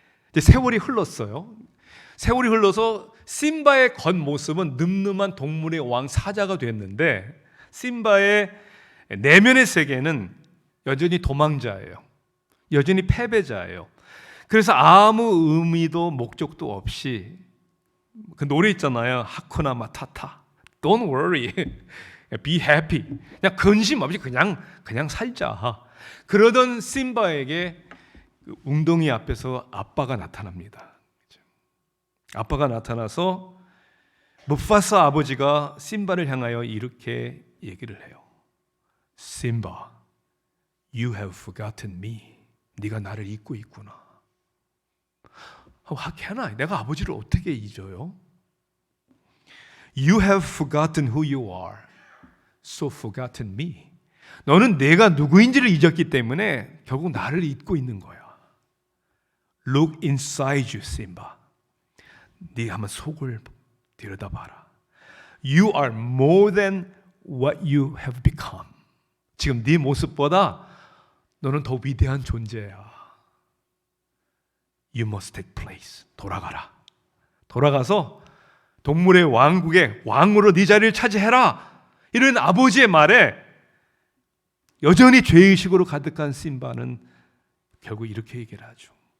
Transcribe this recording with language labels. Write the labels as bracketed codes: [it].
[ko] 이제 세월이 흘렀어요. 세월이 흘러서 심바의 겉모습은 늠름한 동물의 왕 사자가 됐는데, 심바의 내면의 세계는 여전히 도망자예요. 여전히 패배자예요. 그래서 아무 의미도 목적도 없이, 그 노래 있잖아요. [en] 하쿠나 마타타, Don't worry, be happy. [ko] 그냥 근심 없이 그냥 살자. 그러던 심바에게 웅덩이 앞에서 아빠가 나타납니다. 아빠가 나타나서 무파사 아버지가 심바를 향하여 이렇게 얘기를 해요. [en] Simba, you have forgotten me. [ko] 네가 나를 잊고 있구나. [en] How can I? [ko] 내가 아버지를 어떻게 잊어요? [en] You have forgotten who you are, so forgotten me. [ko] 너는 내가 누구인지를 잊었기 때문에 결국 나를 잊고 있는 거야. [en] Look inside you, Simba. [ko] 네가 한번 속을 들여다봐라. [en] You are more than what you have become. [ko] 지금 네 모습보다 너는 더 위대한 존재야. [en] You must take place. [ko] 돌아가라. 돌아가서 동물의 왕국의 왕으로 네 자리를 차지해라. 이런 아버지의 말에 여전히 죄의식으로 가득한 심바는 결국 이렇게 얘기를 하죠.